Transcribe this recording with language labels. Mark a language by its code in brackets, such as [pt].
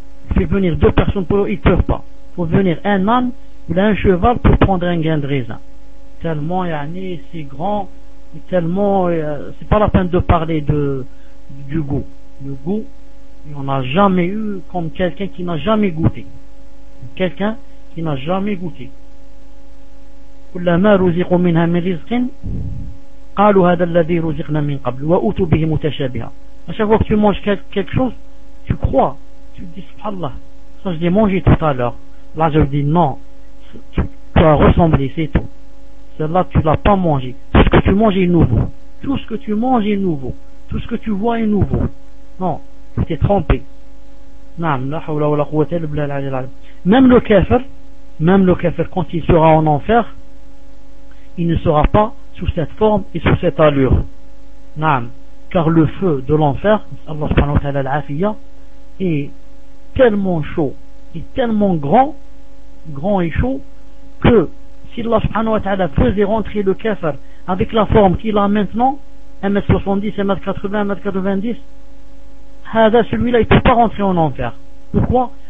[fr] Tu fais venir deux personnes pour eux, ils peuvent pas. Il faut venir un man ou un cheval pour prendre un grain de raisin. Tellement yani, c'est grand, et tellement, c'est pas la peine de parler de, du goût. Le goût, on n'a jamais eu comme quelqu'un qui n'a jamais goûté. Quelqu'un qui n'a jamais goûté. [ar] كلما رزقوا منها من رزق قالوا هذا الذي رزقنا من قبل وأتوا به متشابها. [fr] Chaque fois que tu manges quelque chose, tu crois, tu dis subhanallah, ça je l'ai mangé tout à l'heure. Là je dis non, tu as ressemblé, c'est tout. Celle-là tu l'as pas mangé. Tout ce que tu manges est nouveau. Tout ce que tu manges est nouveau. Tout ce que tu vois est nouveau. Non, tu t'es trompé. [ar] نعم لا حول ولا قوة إلا بالله. [fr] Même le kafir quand il sera en enfer, il ne sera pas sous cette forme et sous cette allure. Naam. Car le feu de l'enfer, Allah subhanahu wa ta'ala al-afiyya, est tellement chaud et tellement grand et chaud, que si Allah subhanahu wa ta'ala faisait rentrer le kafir avec la forme qu'il a maintenant, 1m70, 1m80, 1m90, hada, celui-là il ne peut pas rentrer en enfer. Pourquoi?